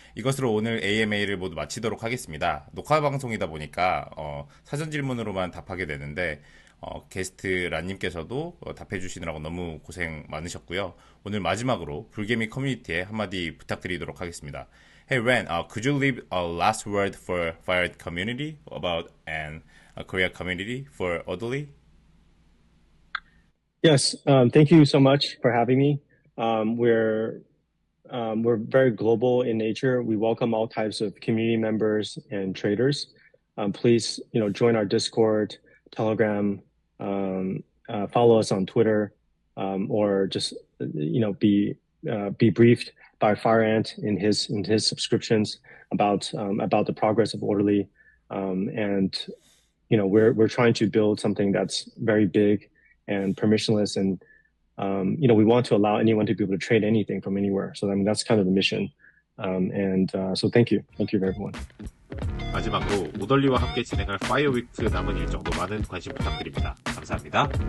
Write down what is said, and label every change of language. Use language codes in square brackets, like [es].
[ko] 이것으로 오늘 AMA를 모두 마치도록 하겠습니다. 녹화 방송이다 보니까 사전 질문으로만 답하게 되는데 게스트 란님께서도 답해주시느라고 너무 고생 많으셨고요. 오늘 마지막으로 불개미 커뮤니티에 한마디 부탁드리도록 하겠습니다. [en] Hey Ren, could you leave a last word for Fire community about a Korea community for Oddly? Yes, thank you so much for having me. We're very global in nature. We welcome all types of community members and traders. Please, join our Discord, Telegram, follow us on Twitter, or just, be briefed by FireAnt in his subscriptions about the progress of Orderly. And, we're trying to build something that's very big and permissionless, and we want to allow anyone to be able to trade anything from anywhere. So that's kind of the mission. So thank you everyone. [ko] 마지막으로 오덜리와 함께 진행할 파이어위크 남은 일정도 많은 관심 부탁드립니다. 감사합니다.